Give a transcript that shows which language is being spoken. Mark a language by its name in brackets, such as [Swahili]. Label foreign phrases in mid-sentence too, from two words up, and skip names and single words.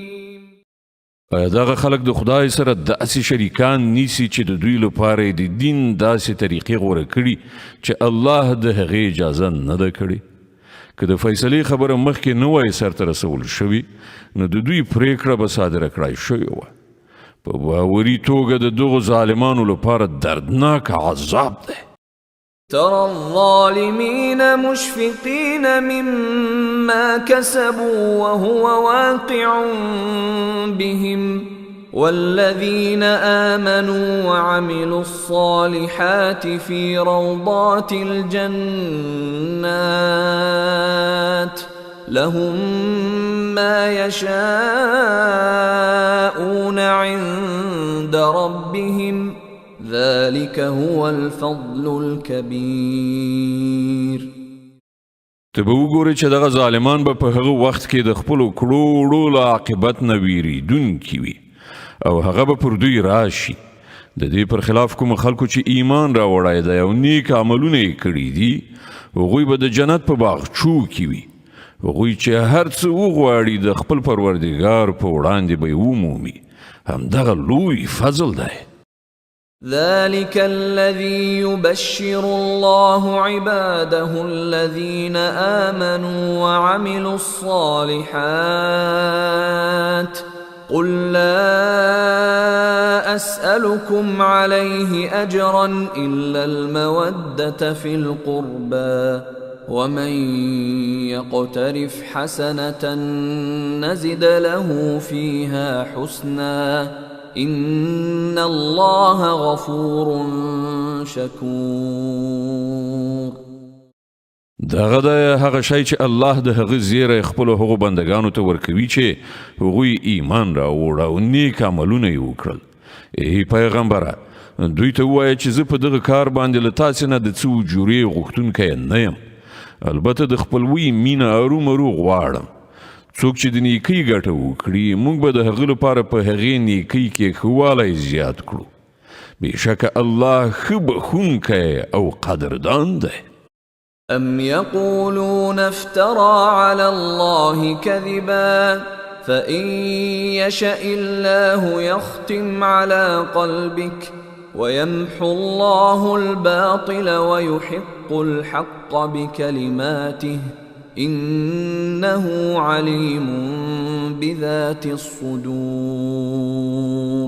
[Pashto] دغه خلق د خدای سره داسې شریکان نیسی چې د دوی لپاره د دین داسې طریقې غوره کړي چې الله د هغې اجازه نه ده کړې. که د فیصلې خبره مخکې نه وای سرته رسول شوي نو د دوی پریکړه به صادره کړای شوې وه. په باوري توګه د دغو ظالمانو لپاره دردناک عذاب دی. [Arabic] ترى الظالمين مشفقين مما كسبوا وهو واقع بهم والذين آمنوا وعملوا الصالحات في روضات الجنات لهم ما يشاءون عند ربهم ذلك هو الفضل الكبير. [Pashto] ته به وګورې چې دغه ظالمان به په هغه وخت کې د خپلو کړوړو له عاقبت نه ویریدونکي وي او هغه به پر دوی راشي. د دې پر خلاف کوم خلکو چې ایمان راوړی دی او نیک عملونه یې کړي دي هغوی به د جنت په باغچو کې وي. هغوی چې هر څه وغواړي د خپل پروردګار په وړاندې به یې ومومي. همدغه لوی فضل دی. [Arabic] ذلك الذي يبشر الله عباده الذين آمنوا وعملوا الصالحات قل لا أسألكم عليه أجرا إلا المودة في القربى ومن يقترف حسنة نزد له فيها حسنا إن الله غفور شكور. [Pashto] دغه د هغه شی چې الله د هغه زیره خپل هغو بندگانو ته ورکوي چې هغوی ایمان راوړ او نیک عملونه یې وکړل. ای پیغمبره دوی ته ووایه چې زه په دغه کار باندې له تاسې نه د څه اجورې غوښتونکی نه یم، البته د خپلوي مینه ارومرو غواړم. څوک چې د نیکۍ ګټه وکړي موږ به د هغه لپاره په هغې نیکۍ کې ښه والی زیات کړو. بېشکه الله ښه بخښونکی او قدردان دی. [Arabic] أم يقولون افترى على الله كذبا فإن يشأ الله يختم على قلبك ويمحو الله الباطل ويحق الحق بكلماته إنه عليم بذات الصدور.